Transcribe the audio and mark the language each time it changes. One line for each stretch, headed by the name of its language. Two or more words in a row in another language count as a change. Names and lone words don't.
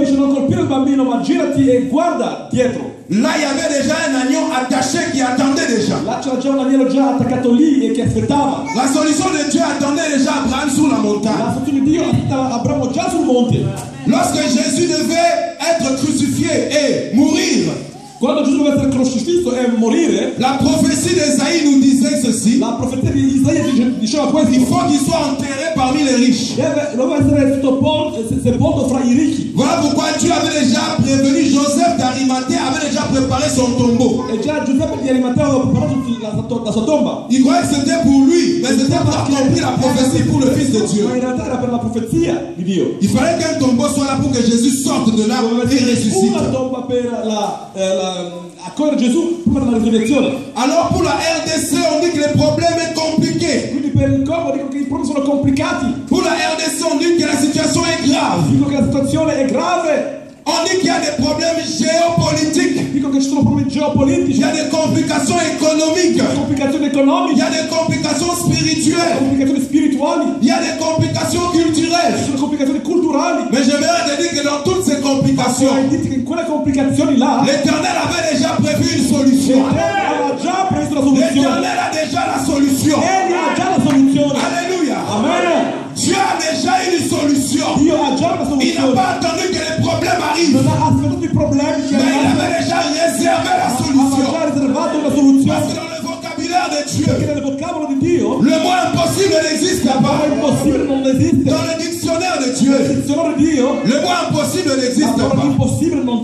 French: Là, il y avait déjà un agneau attaché qui attendait déjà. La solution de Dieu attendait déjà Abraham sur la montagne. Lorsque Jésus devait être crucifié et mourir,
Italian: quando Gesù deve essere crocifisso e morire,
French: la prophétie d'Esaïe nous disait ceci.
Italian: La profezia di Isaia diceva questo.
French: Il faut qu'il soit enterré parmi les riches.
Italian: Deve essere sepolto fra i ricchi.
French: Voilà pourquoi Dieu avait déjà prévenu Joseph d'Arimathée, avait déjà préparé son tombeau.
Italian: E già Giuseppe di Arimatea aveva preparato la sua tomba.
French: Il croyait que c'était pour lui, mais c'était pour accomplir la prophétie pour le Fils de Dieu.
Italian: Ma in realtà era per la profezia di Dio.
French: Il fallait qu'un tombeau soit là pour que Jésus sorte de là et ressuscite.
Italian: Una tomba per accogliere Gesù prima della risurrezione.
French: Alors pour la RDC on dit que le problème est compliqué.
Italian: Quindi per il Congo dico che i problemi sono complicati.
French: Pour la RDC on dit que la situation est grave.
Italian: Dico che la situazione è grave.
French: On dit qu'il y a des problèmes géopolitiques.
Italian: Dico che ci sono problemi geopolitici.
French: Il y a des complications économiques.
Italian: Complicazioni economiche.
French: Il y a des complications spirituelles.
Italian: Complicazioni spirituali.
French: Il y a des complications culturelles.
Italian: Ci sono complicazioni culturali.
French: Mais j'aimerais te dire que dans toutes ces complications,
Italian: quelle complicazioni là,
French: l'Éternel avait déjà prévu une solution. L'Éternel a déjà la solution. Alléluia. Amen. Dieu a déjà une solution.
Italian: Dio ha già una soluzione.
French: Il n'a pas attendu que les problèmes arrivent. Mais il avait déjà réservé la solution. Parce que dans le vocabulaire de Dieu, le mot impossible n'existe pas. Dans le dictionnaire de Dieu, le mot impossible n'existe pas.